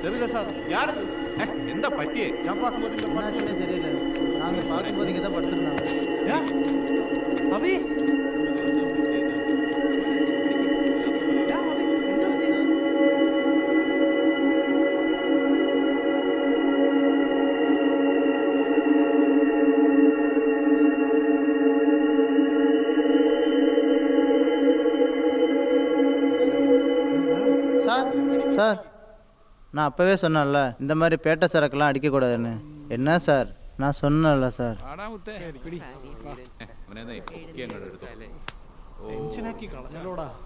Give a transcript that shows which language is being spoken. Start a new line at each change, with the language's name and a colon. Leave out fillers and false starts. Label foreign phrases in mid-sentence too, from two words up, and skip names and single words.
Tamil: யாரது எந்த பட்டியே என்னாச்சுன்னே தெரியல. நாங்கள் பார்க்கும்போது இங்கே தான் படுத்துருந்தாங்க.
Malayalam: ഡാ, അബി ഡാ, അബി, എന്താ പറ്റിയെ?
Tamil: சார் சார், நான் அப்போவே சொன்னேன்ல இந்த மாதிரி பேட்டை சரக்கெல்லாம் அடிக்கக்கூடாதுன்னு. என்ன சார், நான் சொன்னேன்ல சார்.
Malayalam: അവനെ പൊക്കി അങ്ങോട്ട് എടുത്തോ. ടെൻഷനാക്കി കളഞ്ഞല്ലോടാ.